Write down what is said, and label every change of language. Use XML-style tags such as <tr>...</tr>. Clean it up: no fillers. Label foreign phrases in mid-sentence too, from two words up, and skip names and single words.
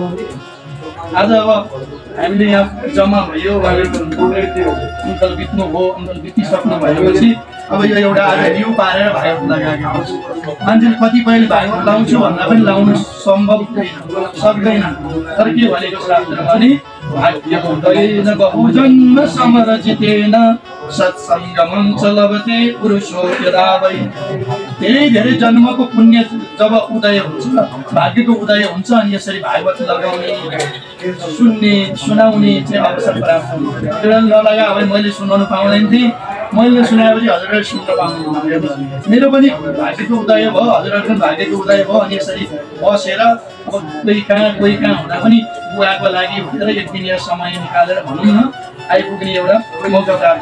<ne>आज अब हामीले यहाँ जम्मा भयो, अङ्कल बित्नु हो, अङ्कल बितिसक्नु भएपछि अब यो एउटा आज न्यु पारेर भागवत लगाएको छ। मान्छेले कतिपयले भागवत लाउँछु भन्दा पनि लाउनु सम्भव सक्दैन। तर के भनेको शास्त्रमा भने भाग्य हुँदैन</ne> <sa>बहुजन्म समरजितेन सत्सङ्गमं च लभते पुरुषो यदा वै।</sa> <ne>धेरै जन्मको पुण्य जब उदय हुन्छ, भाग्यको उदय हुन्छ, अनि यसरी भागवत लगाउने सुन्ने सुनाउने चाहिँ अवसर प्राप्त हुन्छ। नलगा अब मैले सुनाउनु पाउँदैन थिएँ, मैले सुनाएपछि हजुरहरूले सुन्न पाउनु। मेरो पनि भाग्यको उदय भयो, हजुरहरूको पनि भाग्यको उदय भयो, अनि यसरी बसेर अब कोही कहाँ हुँदा पनि बुवाको लागि भनेर एक दिन समय निकालेर भनौँ न आइपुग्ने एउटा मौका प्राप्त।</ne>